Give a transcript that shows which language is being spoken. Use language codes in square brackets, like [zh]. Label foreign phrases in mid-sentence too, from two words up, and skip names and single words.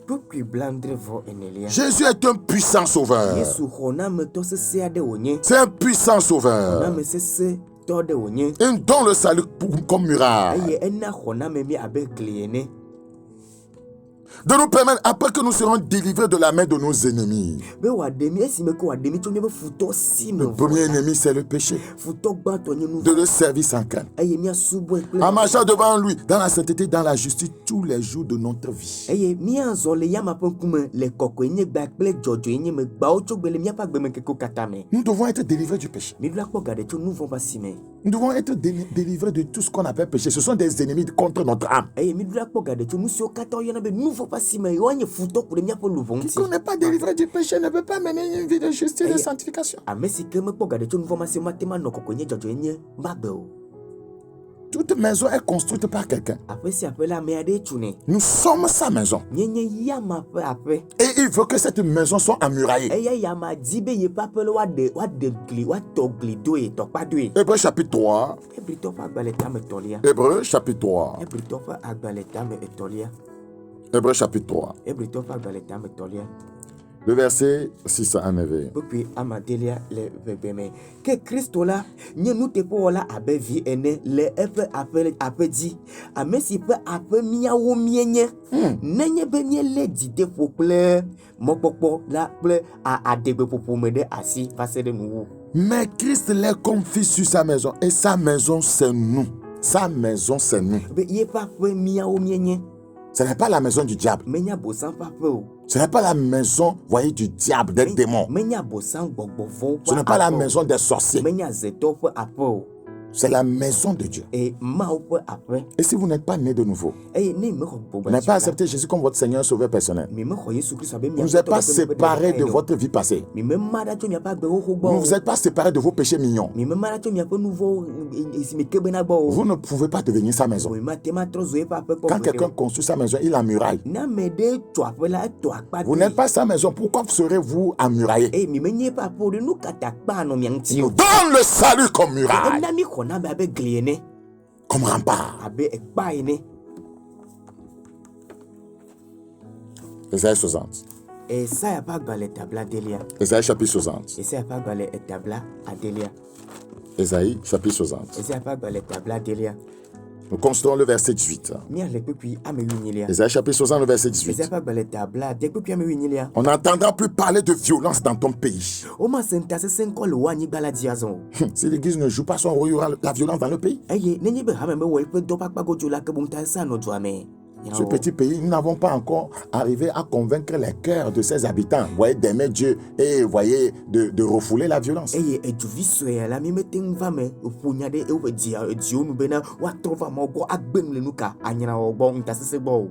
[fr] Jésus est un puissant sauveur. C'est un puissant sauveur. Il donne le salut comme muraille. de nous permettre, après que nous serons délivrés de la main de nos ennemis. [ee] be wa demi esime ko wa demi tso miabe futɔ si me [fr] Le premier ennemi, c'est le péché. [ee] futɔ gbãtɔ nye nu [fr] De le servir sans crainte. [ee] eye miasubɔe kple [fr] En marchant devant lui, dans la sainteté, dans la justice, tous les jours de notre vie. [ee] eye miazɔ le yama ƒe ŋkume le kɔkɔenyegba kple dzɔdzɔenye me gbawo tso gbe le miaƒe agbemekekewo katã me [fr] Nous devons être délivrés du péché. [ee] miɖo akpɔ ga ɖe tso nu vɔ ƒe asi me [fr] Nous devons être délivrés de tout ce qu'on appelle péché. Ce sont des ennemis contre notre âme. [ee] eye miɖo akpɔ ga ɖe tso nu siwo katã woyɔna be nu vɔ ƒe asi me woanye futɔ ku ɖe miaƒe luʋɔ ŋuti [fr] Quiconque n'est pas délivré du péché ne peut pas mener une vie de justice et de sanctification. [ee] ame si ke mekpɔ ga ɖe tso nu vɔ ma si mate ma nɔ kɔkɔenye dzɔdzɔenye magbe o [fr] Toute maison est construite par quelqu'un. [ee] aƒe sia aƒe la ame aɖee tsunɛ [fr] Nous sommes sa maison. [ee] nye yama ƒe aƒe [fr] Et il veut que cette maison soit emmuraillée. [ee] eya yama di be yeƒe aƒe le woaɖe gli woatɔ gli doe tɔkpa doe [fr] Hébreux chapitre 3. [ee] Hebritɔ ƒe agbalẽ tame etɔ̃lia [fr] Hébreux chapitre 3. [ee] Hebritɔ ƒe agbalẽ tame etɔ̃lia [fr] Hébreux chapitre 3. [ee] Hebritɔ ƒe agbalẽ tame etɔ̃lia [fr] Le verset 6 à 9. [ee] kpekpe amadelia le veve me ke kristo la nye nuteƒewɔla abe vi ene le eƒe aƒe dzi ame si ƒe aƒe míawo mienye nenye be míelé dzideƒo kple mɔkpɔkpɔ la kple adegbeƒoƒo me ɖe asi va se ɖe nuwu [fr] Mais Christ l'est comme fils sur sa maison. Et sa maison, c'est nous. Sa maison, c'est nous. [ee] be yeƒe aƒe míawo mienye [fr] Ce n'est pas la maison du diable. [ee] menye abosam ƒe aƒe o [fr] Ce n'est pas la maison, voyez, du diable, des démons. [ee] menye abosam gbɔgbɔ vɔwo [fr] Ce n'est pas la maison des sorciers. [ee] menye azetɔwo ƒe aƒe o [fr] C'est la maison de Dieu. [ee] mawo ƒe aƒe [fr] Et si vous n'êtes pas né de nouveau, [ee] eye ne mexɔ [fr] vous [ee] gbɔgbɔ [fr] n'avez pas accepté Jésus comme votre Seigneur et Sauveur personnel, [ee] mexɔ yesu kristu abe [fr] vous ne vous êtes pas séparé de votre vie passée. [ee] mema ɖa tso miaƒe agbewoxo gbɔ [fr] Vous ne [ee] o [fr] vous êtes pas séparé de vos péchés mignons. [ee] mema ɖa tso miaƒe nu vɔwo si me ke bena gbɔ o [fr] Vous ne pouvez pas devenir sa maison. [ee] mate matrɔ zu eƒe aƒe [fr] Quand [ee] kpɔ [fr] quelqu'un construit sa maison, il emmuraille. [ee] ne ame ɖe tso aƒe la etɔ akpa [fr] Vous n'êtes pas sa maison, pourquoi serez-vous emmuraillé? [ee] eye mi menye eƒe aƒe o ɖe nu ka ta kpa anɔ mia [fr] Il [ee] ŋuti [fr] nous [ee] o [fr] donne le salut comme muraille, [ee] ena mi xɔna be abe gli ene [fr] comme rempart. [ee] abe ekpa ene [fr] Ésaïe 60. [ee] Esaya ƒe agbalẽ tabla adelia [fr] Ésaïe chapitre 60. [ee] Esaya ƒe agbalẽ tabla adelia [fr] Ésaïe chapitre 60. [ee] Esaya ƒe agbalẽ tabla adelia [fr] Nous considérons le verset 18. [ee] míale kpekpe ame wuinyilia [fr] Ésaïe chapitre 60, le verset 18. [ee] Esaya ƒe agbalẽ tabla ade kpekpe ame wuinyilia [fr] On n'entendra plus parler de violence dans ton pays. [ee] womase ŋutasesẽ ŋkɔ le wo anyigba la dzi azɔ o [fr] Si l'église ne joue pas son rôle, il y aura la violence dans le pays. [ee] eye nenye be hame mewɔ eƒe dɔ ƒe akpa godzo la ke boŋ ŋutasesẽ anɔ dua me [fr] Ce petit pays, nous n'avons pas encore arrivé à convaincre les cœurs de ses habitants, voyez, d'aimer Dieu et voyez, de refouler la violence. [ee] eye edzuvi sue la mi mete ŋu va me ƒo nya ɖe ewoƒe dziwo nu bena woatrɔ va mawo gbɔ agbe nu le nu ka anyrawɔ gbɔ ŋutasesẽ gbɔ o